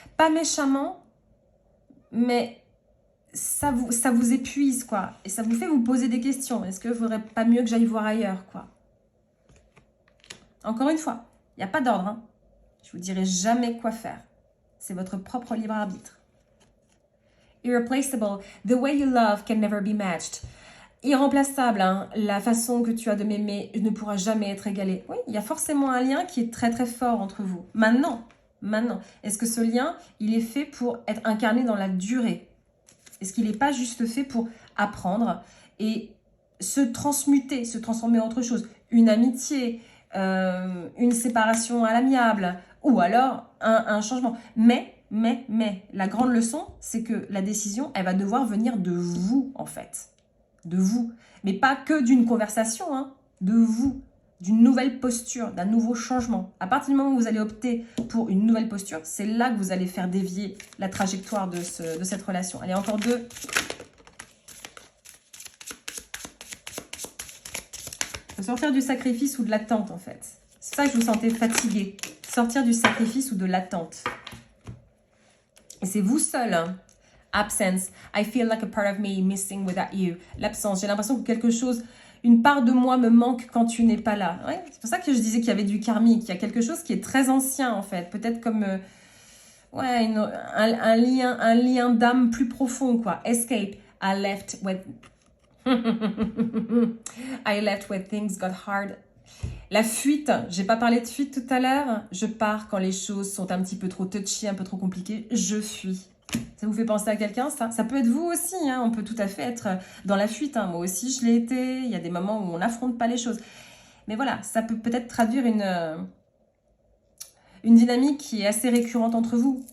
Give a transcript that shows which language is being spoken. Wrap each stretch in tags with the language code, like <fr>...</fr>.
<fr>Pas méchamment, mais ça vous épuise, quoi. Et ça vous fait vous poser des questions. Est-ce qu'il ne faudrait pas mieux que j'aille voir ailleurs, quoi? Encore une fois, il n'y a pas d'ordre, hein. Je vous dirai jamais quoi faire. C'est votre propre libre arbitre.</fr> <en>Irreplaceable, the way you love can never be matched.</en> <fr>Irremplaçable, hein, la façon que tu as de m'aimer ne pourra jamais être égalée. Oui, il y a forcément un lien qui est très très fort entre vous. Maintenant, est-ce que ce lien, il est fait pour être incarné dans la durée? Est-ce qu'il n'est pas juste fait pour apprendre et se transmuter, se transformer en autre chose? Une amitié, une séparation à l'amiable, ou alors un changement. Mais, la grande leçon, c'est que la décision, elle va devoir venir de vous, en fait. De vous. Mais pas que d'une conversation, hein, de vous. D'une nouvelle posture, d'un nouveau changement. À partir du moment où vous allez opter pour une nouvelle posture, c'est là que vous allez faire dévier la trajectoire de cette relation. Allez, encore deux. Il faut sortir du sacrifice ou de l'attente, en fait. C'est ça que je vous sentais fatigué. Sortir du sacrifice ou de l'attente. Et c'est vous seul, hein. Absence.</fr> <en>I feel like a part of me missing without you.</en> <fr>L'absence. J'ai l'impression que quelque chose, une part de moi me manque quand tu n'es pas là. Ouais, c'est pour ça que je disais qu'il y avait du karmique. Il y a quelque chose qui est très ancien, en fait. Peut-être comme un lien d'âme plus profond, quoi.</fr> <en>Escape. I left when things got hard.</en> <fr>La fuite, j'ai pas parlé de fuite tout à l'heure. Je pars quand les choses sont un petit peu trop touchy, un peu trop compliquées. Je fuis. Ça vous fait penser à quelqu'un, ça? Ça peut être vous aussi, hein. On peut tout à fait être dans la fuite, hein. Moi aussi, je l'ai été. Il y a des moments où on n'affronte pas les choses. Mais voilà, ça peut peut-être traduire une dynamique qui est assez récurrente entre vous.</fr>